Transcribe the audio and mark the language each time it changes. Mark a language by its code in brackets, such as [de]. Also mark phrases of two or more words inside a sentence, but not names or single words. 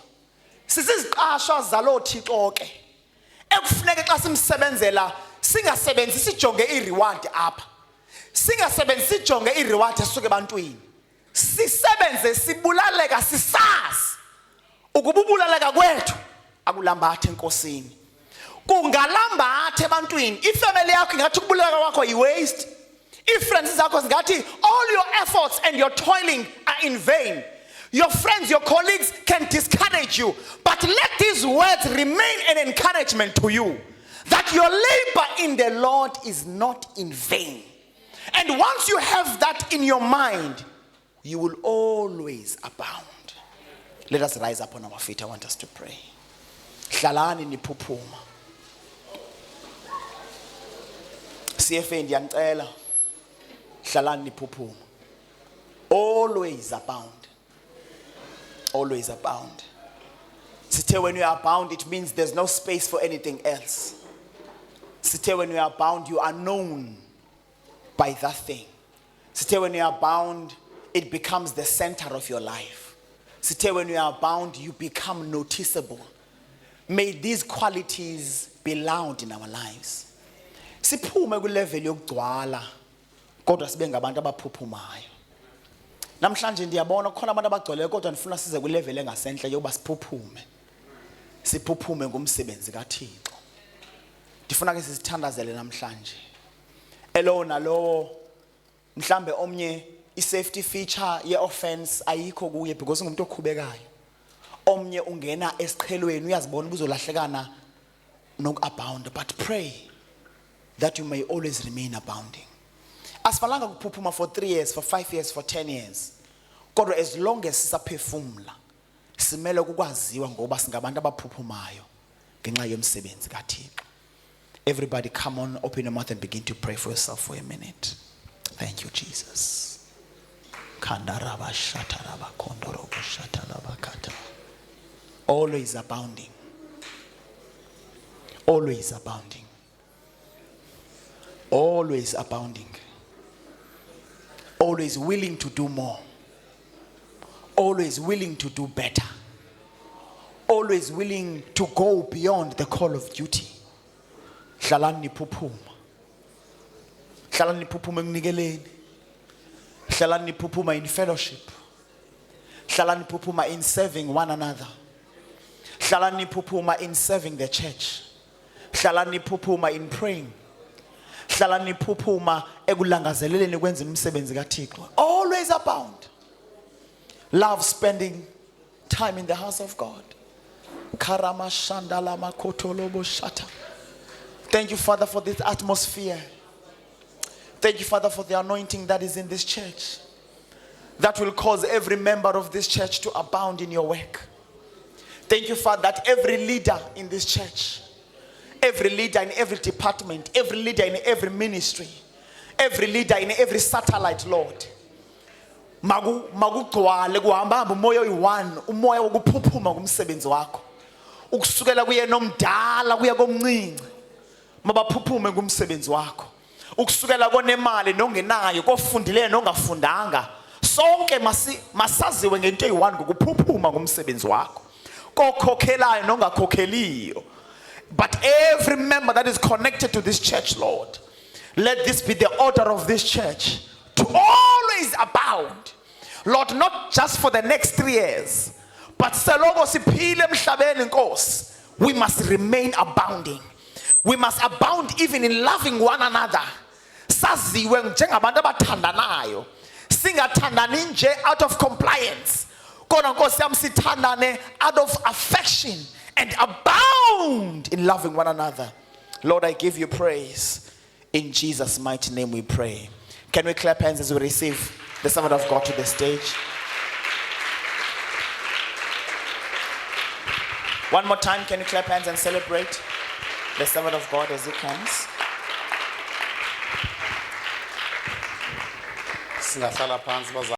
[xh] Sisiziqashwa zalo Thixo ke. Ekufuneka xa simsebenzela singasebenzi sijonge ireward apha. Singasebenzi sijonge ireward esuke ebantwini. Sisebenze sibulaleka sisazi ukububulaleka kwethu akulambathe enkosini. Kungalambathe ebantwini. Ifamily yakho ingathi ukubulaleka kwakho yi-waste. Friends zakho zingathi [en] all your efforts and your toiling are in vain. Your friends, your colleagues can discourage you, but let these words remain an encouragement to you that your labor in the Lord is not in vain. And once you have that in your mind, you will always abound. Let us rise up on our feet. I want us to pray. [xh] Hlalani niphuphuma. CFA ndiyacela. Hlalani niphuphuma. [en] Always abound. Always abound. Sithe when you are bound, it means there's no space for anything else. Sithe when you are bound, you are known by that thing. Sithe when you are bound, it becomes the center of your life. Sithe when you are bound, you become noticeable. May these qualities be loud in our lives. [xh] Siphume ku level yokugcwala, kodwa sibe ngabantu abaphuphumayo. Namhlanje ndiyabona kukhona abantu abagcweleyo kodwa ndifuna size kwilevel engasenhle yokuba siphuphume ngumsebenzi kaThixo. Ndifuna ke sizithandazele namhlanje. Elo nalowo mhlambe omnye i- [en] safety feature [xh] ye-offense ayikho kuye because ngumuntu okhubekayo. Omnye ungena esiqhelweni uyazibona ubuzolahlekana noku-abound, [en] but pray that you may always remain abounding. [xh] Asifalanga kuphuphuma [en] for 3 years, for 5 years, for 10 years. [xh] Kodwa [en] as long as [xh] sisaphefumula simele ukwaziwa ngoba singabantu abaphuphumayo ngenxa yomsebenzi kaThixo. [en] Everybody come on, open your mouth and begin to pray for yourself for a minute. Thank you, Jesus. Kandaraba shataraba kondorobo shataraba kata. Always abounding. Always abounding. Always abounding. Always willing to do more. Always willing to do better. Always willing to go beyond the call of duty. [xh] Hlalani phuphuma. Hlalani phuphuma ekunikeleni. Hlalani phuphuma [en] in fellowship. [xh] Hlalani phuphuma [en] in serving one another. [xh] Hlalani phuphuma [en] in serving the church. [xh] Hlalani phuphuma [en] in praying. [xh] Hlalani phuphuma ekulangazeleleni ukwenza umsebenzi kaThixo. [en] Always abound. Love spending time in the house of God. Karama shandala makotolobo shata. Thank you, Father, for this atmosphere. Thank you, Father, for the anointing that is in this church, that will cause every member of this church to abound in your work. Thank you, Father, that every leader in this church, every leader in every department, every leader in every ministry, every leader in every satellite, Lord, [xh] magugcwale kuhamba umoya oyi-1, umoya wokuphuphuma ngumsebenzi wakho, ukusukela kuye nomdala kuya komncinci mabaphuphume ngumsebenzi wakho, ukusukela konemali nongenayo, kofundileyo nongafundanga, sonke masaziwe ngento eyi-1 ngokuphuphuma ngumsebenzi wakho, kokhokhelayo nongakhokheliyo. [en] But every member that is connected to this church, Lord, let this be the order of this church to always abound. Lord, not just for the next 3 years, but we must remain abounding. We must abound even in loving one another. [xh] Saziwe njengabantu abathandanayo. Singathandani nje [en] out of compliance. [xh] Kodwa Nkosi yami sithandane [en] out of affection and abound in loving one another. Lord, I give you praise. In Jesus' mighty name we pray. Can we clap hands as we receive the servant of God to the stage? One more time, can you clap hands and celebrate the servant of God as he comes? [zu] Singahlala phansi